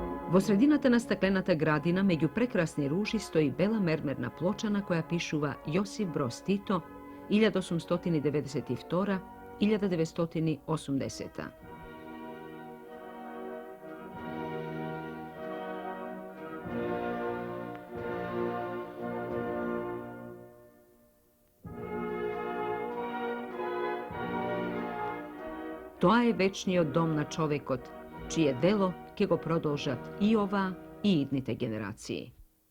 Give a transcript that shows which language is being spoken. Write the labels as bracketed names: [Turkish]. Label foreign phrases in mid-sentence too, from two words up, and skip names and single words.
[Macedonian] Во средината на стаклената градина, меѓу прекрасни ружи, стои бела мермерна плоча на која пишува Јосип Броз Тито, 1892-1980. Тоа е вечниот дом на човекот, чие дело ќе го продолжат и ова и идните генерации.